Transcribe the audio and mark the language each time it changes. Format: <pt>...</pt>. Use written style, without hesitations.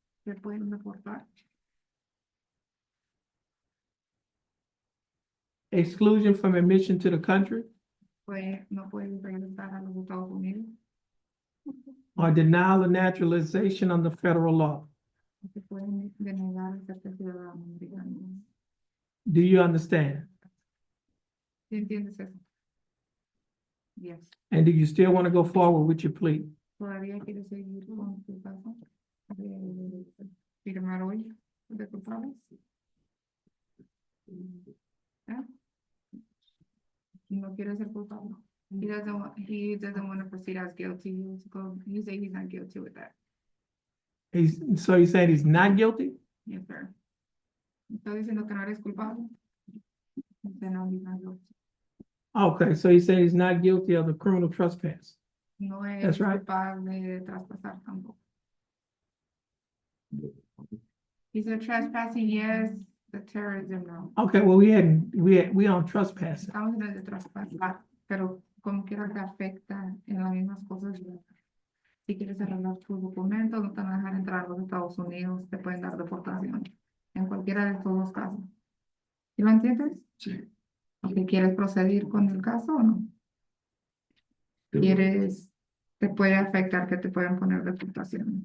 <es>te pueden deportar,</es> <en>exclusion from admission to the country,</en> <es>no puedes regresar a los Estados Unidos,</es> <en>or denial of naturalization under federal law.</en> <es>o te pueden denegar el ser ciudadano americano.</es> <en>Do you understand?</en> <es>¿Sí entiendes eso?</es> <en>Yes. And do you still want to go forward with your plea?</en> <es>¿Todavía quieres seguir con tu caso de firmar hoy de culpables? ¿Eh? No quiere ser culpable.</es> <en>He doesn't want to proceed as guilty. You say he's not guilty with that. So you said he's not guilty? Yes, sir.</en> <es>¿Está diciendo que no eres culpable? Dice, no,</es> <en>he's not guilty. Okay, so you say he's not guilty of the criminal trespass.</en> <es>No es</es> <en>That's right.</en> <es>culpable de traspasar tampoco.</es> <en>He said trespassing, yes, the terrorism, no. Okay, well, we on trespassing.</en> <es>Estamos en el de traspasar, pero como quiera que afecta en las mismas cosas. Si quieres arreglar tus documentos, no te van a dejar entrar a los Estados Unidos, te pueden dar deportación. En cualquiera de todos los casos. ¿Sí lo entiendes? Sí. ¿O quieres proceder con el caso o no? Te puede afectar que te pueden poner deportación.</es>